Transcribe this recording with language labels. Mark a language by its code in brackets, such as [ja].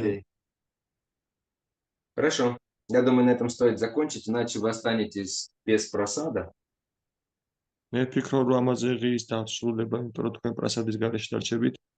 [ru] Окей. Хорошо. Я думаю, на этом стоит закончить, иначе вы останетесь без просада. [ka] მე ვფიქრობ რომ ამაზე ღირს დასრულება, იმიტომ რომ თქვენ პრასადის გარეშე დარჩებით.